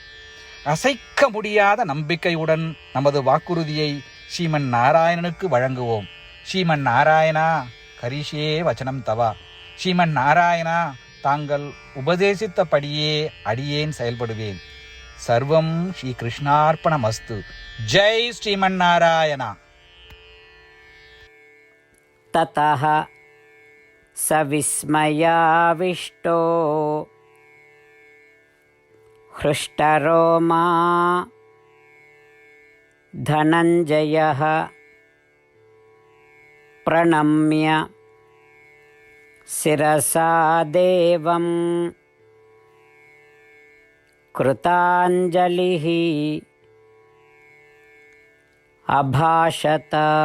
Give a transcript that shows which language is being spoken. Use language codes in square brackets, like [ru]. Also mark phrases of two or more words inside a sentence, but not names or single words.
[ta] அசைக்க முடியாத நம்பிக்கையுடன் நமது வாக்குறுதியை ஸ்ரீமன் நாராயணனுக்கு வழங்குவோம். [sa] श्रीमन् नारायण, करिष्ये वचनं तव. [ta] ஸ்ரீமன் நாராயணா, தாங்கள் உபதேசித்தபடியே அடியேன் செயல்படுவேன். [sa] सर्वं श्री कृष्णार्पणमस्तु. जय श्रीमन् नारायण. ततः स विस्मयाविष्टो हृष्टरोमा धनञ्जयः प्रणम्य शिरसा देवं कृताञ्जलिः अभाषत.